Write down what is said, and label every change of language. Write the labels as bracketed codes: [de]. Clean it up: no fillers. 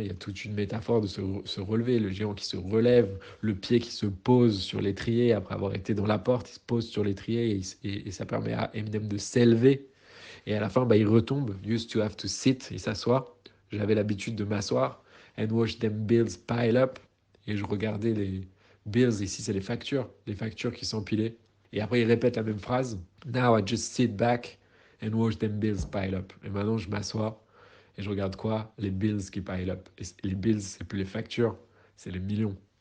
[fr] Il y a toute une métaphore de se relever, le géant qui se relève, le pied qui se pose sur l'étrier après avoir été dans la porte, il se pose sur l'étrier et ça permet à Eminem de s'élever. Et à la fin, bah, il retombe. [en] Used to have to sit, [fr] il s'assoit. J'avais l'habitude de m'asseoir. [en] And watch them bills pile up. [fr] Et je regardais les bills, ici c'est les factures qui s'empilaient. Et après, il répète la même phrase. [en] Now I just sit back and watch them bills pile up. [fr] Et maintenant, je m'assois et je regarde quoi? Les bills qui pile up. Et les bills, c'est plus les factures, c'est les millions.